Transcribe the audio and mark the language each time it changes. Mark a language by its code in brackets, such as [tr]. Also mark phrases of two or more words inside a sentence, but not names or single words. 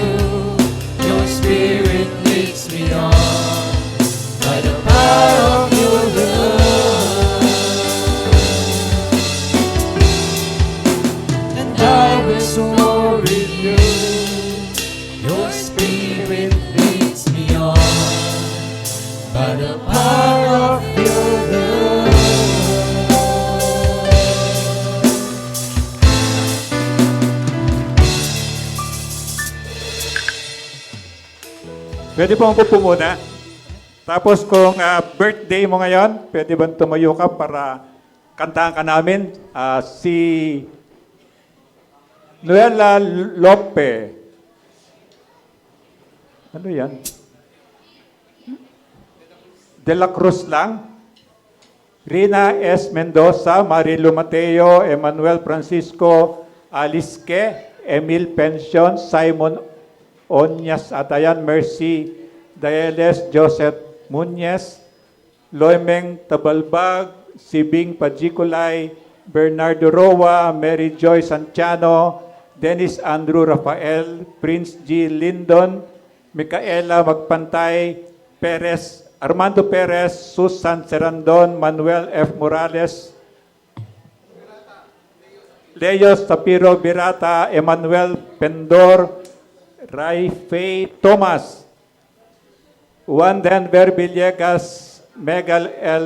[en] Your spirit leads me on by the power of your love. And I will soar with you. Your spirit leads me on by the power of your love. [tl] Pwede po po muna. Tapos kung birthday mo ngayon, pwede ba tumayo ka para kantahan ka namin? Si Noela Lope. Ano yan? De la Cruz lang. Rina S. Mendoza, Marilu Mateo, Emmanuel Francisco Alisque, Emil Pension, Simon Onyas Atayan, Mercy Daeles, Joseph Muñez, Loimeng Tabalbag, Sibing Pajikulay, Bernardo Roa, Mary Joy Santiano, Dennis Andrew Rafael, Prince G. Lindon, Micaela Magpantay, Perez, Armando Perez, Susan Serandon, Manuel F. Morales, Leo Tapiro Birata, Emmanuel Pendor, Ray Faye Thomas, Juan Denver Villegas, Megal L.